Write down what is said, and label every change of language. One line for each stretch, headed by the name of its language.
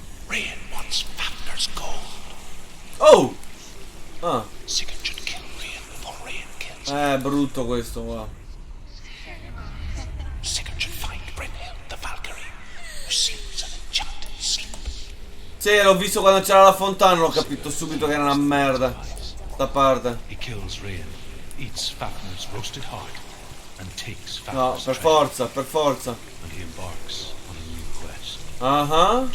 English: Rain wants Fafnir's gold. Oh! Ah. Sigurd should kill Rain before Rain kills him.
Italian: Brutto questo qua.
English: Sigurd should find Brynhild, the Valkyrie, who sleeps an enchanted sleep.
Italian: Sì, l'ho visto quando c'era la fontana, ho capito subito che era una merda. Sta parte.
English: He kills Rain, eats Fafnir's roasted heart, and takes Fafnir's
Italian: No, per forza, per forza.
English: And he embarks on a new quest.